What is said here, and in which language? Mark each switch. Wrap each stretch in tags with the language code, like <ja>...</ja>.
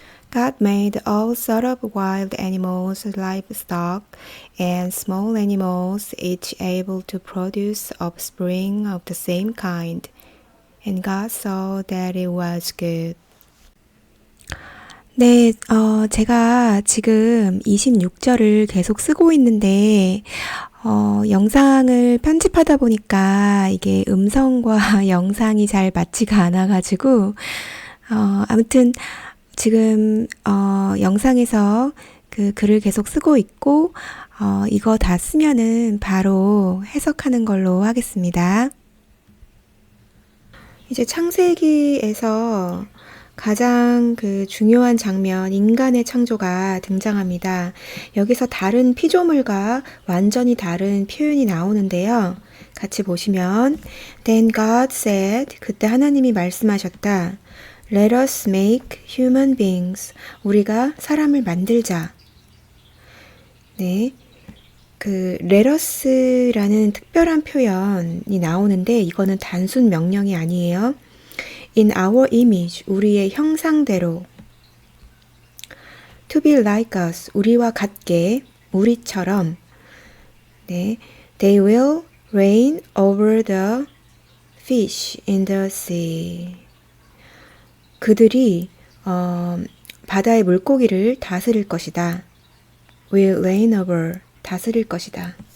<en>God made all sorts of wild animals, livestock, and small animals, each able to produce offspring of the same kind. And God saw that it was good.</en> <ko>네, 제가 지금 26절을 계속 쓰고 있는데, 영상을 편집하다 보니까 이게 음성과 영상이 잘 맞지가 않아가지고, 아무튼 지금, 영상에서 그 글을 계속 쓰고 있고, 이거 다 쓰면은 바로 해석하는 걸로 하겠습니다. 이제 창세기에서 가장 그 중요한 장면, 인간의 창조가 등장합니다. 여기서 다른 피조물과 완전히 다른 표현이 나오는데요. 같이 보시면</ko> <en>Then God said,</en> <ko>그때 하나님이 말씀하셨다.</ko> <en>Let us make human beings.</en> <ko>우리가 사람을 만들자. 네. 그 let us라는 특별한 표현이 나오는데 이거는 단순 명령이 아니에요.</ko> <en>In our image,</en> <ko>우리의 형상대로.</ko> <en>To be like us,</en> <ko>우리와 같게, 우리처럼. 네.</ko> <en>They will reign over the fish in the sea.</en> <ko>그들이 바다의 물고기를 다스릴 것이다.</ko> <en>Will reign over,</en> <ko>다스릴 것이다.</ko>